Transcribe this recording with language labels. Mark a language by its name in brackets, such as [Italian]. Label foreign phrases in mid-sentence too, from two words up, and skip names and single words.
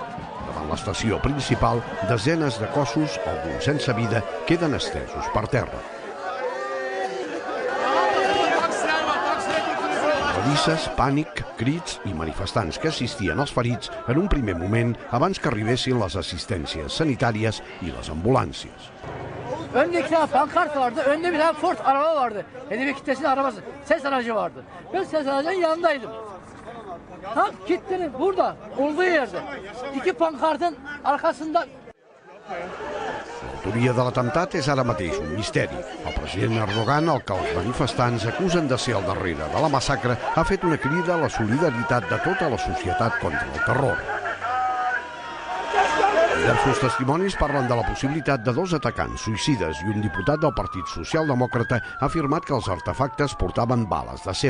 [Catalan] Davant l'estació principal, desenes de cossos, alguns sense vida, queden estesos per terra. Balisses, pànic, crits i manifestants que assistien als ferits en un primer moment abans que arribessin les assistències sanitàries i les ambulàncies. [Turkish] Önde 2 tane pankart vardı, önde bir tane Ford araba vardı. HDP kitlesinin arabası, ses aracı vardı. Ben ses aracının yanındaydım. Tam kitlenin burada, olduğu yerde. 2 pankartın arkasında. [Catalan] L'autoria de l'atemptat és ara mateix un misteri. El president Erdogan, el que els manifestants acusen de ser al darrere de la massacre, ha fet una crida a la solidaritat de tota la societat contra el terror. Diversos testimonis parlen de la possibilitat de 2 atacants suïcides i un diputat del Partit Socialdemòcrata ha afirmat que els artefactes portaven bales d'acer.